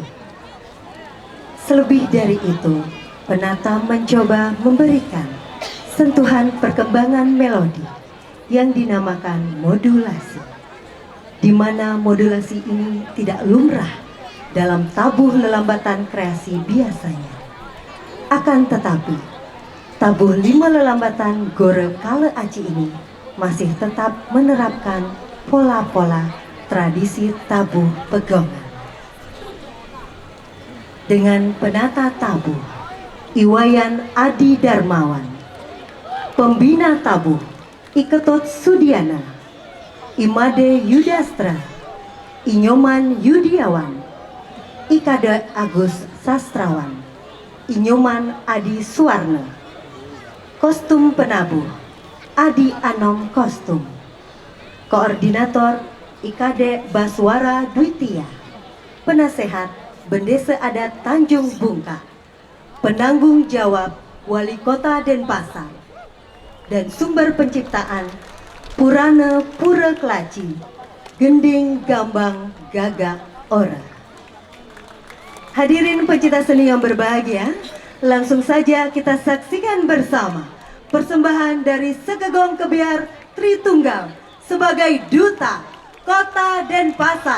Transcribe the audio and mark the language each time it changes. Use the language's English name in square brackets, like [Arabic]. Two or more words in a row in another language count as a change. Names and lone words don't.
[Indonesian] Selebih dari itu, penata mencoba memberikan sentuhan perkembangan melodi yang dinamakan modulasi, di mana modulasi ini tidak lumrah dalam tabuh lelambatan kreasi biasanya. Akan tetapi, tabuh lima lelambatan Gore Kale Aci ini masih tetap menerapkan pola-pola tradisi tabuh pegongan. Dengan penata tabuh Iwayan Adi Darmawan, pembina tabuh Iketot Sudiana, Imade Yudastra, Inyoman Yudiawan, Ikade Agus Sastrawan, Inyoman Adi Suwarno. Kostum penabuh Adi Anom Kostum. Koordinator IKD Baswara Dwitia. Penasehat Bendesa Adat Tanjung Bungka. Penanggung jawab Wali Kota Denpasar. Dan sumber penciptaan Purana Pura Kelaci, Gending Gambang Gagak Ora. Hadirin pecinta seni yang berbahagia, langsung saja kita saksikan bersama persembahan dari Sekegong Kebiar Tritunggal sebagai Duta Kota Denpasar.